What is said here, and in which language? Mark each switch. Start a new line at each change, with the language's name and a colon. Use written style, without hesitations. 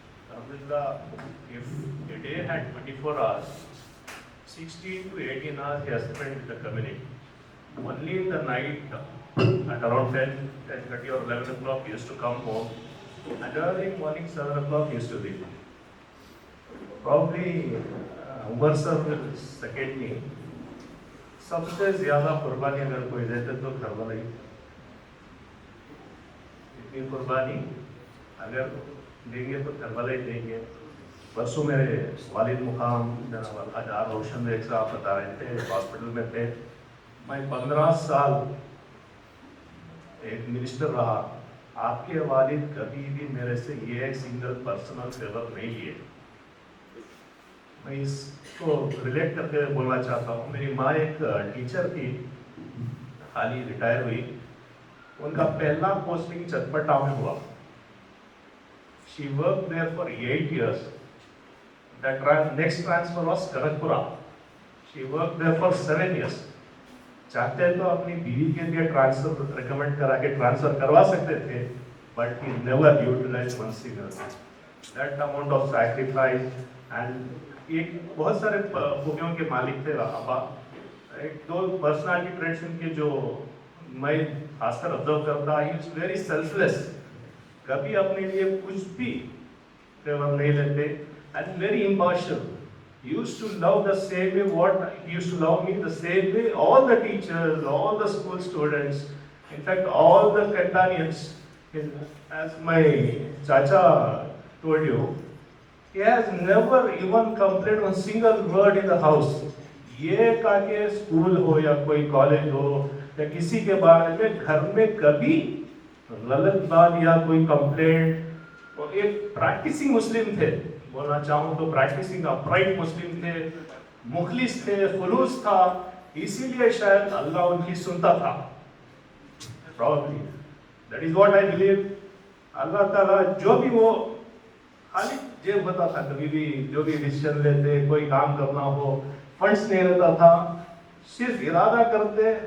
English: Alhamdulillah, if a day had 24 hours, 16 to 18 hours he has spent with the community. Only in the night, at around 10:30 or 11 o'clock, he used to come home, and early morning 7 o'clock he used to leave. Probably Umar sir will second me.
Hindi: सबसे ज़्यादा कुर्बानी अगर कोई देते तो घर वाले ही। इतनी कुर्बानी अगर देंगे तो घर वाले ही देंगे। परसों मेरे वालिद मुकाम जनाब अलहाज रोशन बेग साहब बता रहे थे, हॉस्पिटल में थे। मैं 15 साल एक मिनिस्टर रहा, आपके वालिद कभी भी मेरे से ये एक सिंगल पर्सनल फेवर नहीं लिए। मैं इसको रिलेट करके बोलना चाहता हूँ। मेरी माँ एक टीचर थी, हाल ही रिटायर हुई। उनका पहला पोस्टिंग चटपटा में हुआ।
English: She worked there for 8 years. That next transfer was Kanakpura. She worked there for 7 years.
Hindi: चाहते तो अपनी बीवी के लिए ट्रांसफर रिकमेंड करा के ट्रांसफर करवा सकते थे,
English: but he never utilized one single. That amount of sacrifice and
Hindi: एक बहुत सारे खूबियों के मालिक थे अब्बा। एक दो पर्सनालिटी ट्रेट्स उनके जो मैं खासकर ऑब्जर्व करता,
English: He is very selfless.
Hindi: कभी अपने लिए कुछ भी फेवर नहीं लेते,
English: And very impartial. He used to love the same way what he used to love me, the same way all the teachers, all the school students, in fact all the companions. As my chacha told you, he has never even complained one single word in the house.
Hindi: ये काके school हो या कोई college हो या किसी के बारे में घर में कभी गलत बात या कोई कंप्लेंट। और एक प्रैक्टिसिंग मुस्लिम थे, बोलना चाहूँ तो प्रैक्टिसिंग अपराइट मुस्लिम थे, मुखलिस थे, खुलूस था, इसीलिए शायद अल्लाह उनकी सुनता था।
English: Probably that is what I believe.
Hindi: अल्लाह ताला जो भी वो खाली जेब होता था, कभी भी जो भी डिसीजन लेते, कोई काम करना हो, फंड्स नहीं रहता था, सिर्फ इरादा करते।